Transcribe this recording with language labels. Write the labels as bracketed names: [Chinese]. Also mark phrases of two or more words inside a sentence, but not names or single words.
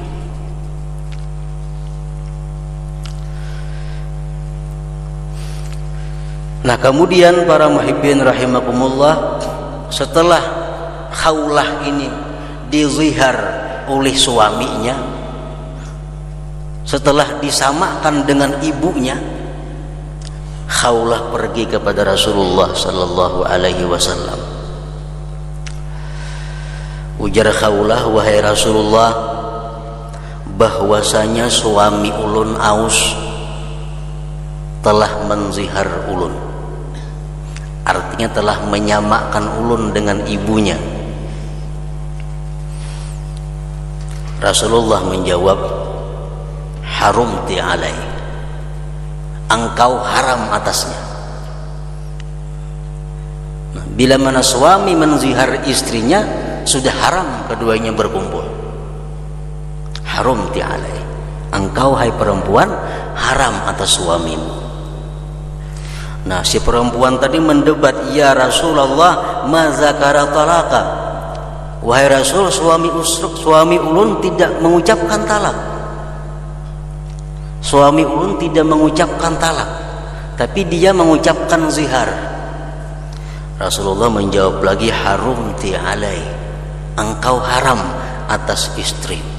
[Indonesian] Nah, kemudian para muhibbin rahimakumullah, setelah Khawlah ini dizihar oleh suaminya, setelah disamakan dengan ibunya, Khawlah pergi kepada Rasulullah [Arabic] صلى الله عليه وسلم. [Indonesian] Ujar Khawlah, wahai Rasulullah, bahwasanya suami ulun Aus telah menzihar ulun, artinya telah menyamakan ulun dengan ibunya. Rasulullah menjawab, [Arabic] حرمت عليه, [Indonesian] engkau haram atasnya. Nah, bila mana suami menzihar istrinya, sudah haram keduanya berkumpul. [Arabic] حرمت عليه, [Indonesian] engkau hai perempuan haram atas suamimu. Nah, si perempuan tadi mendebat, [Arabic] يا رسول الله, ما ذكر طلاقا, [Indonesian] wahai Rasul, suami ulun tidak mengucapkan talak. Suami ulun tidak mengucapkan talak, tapi dia mengucapkan zihar. Rasulullah menjawab lagi, harumti alai, engkau haram atas istri.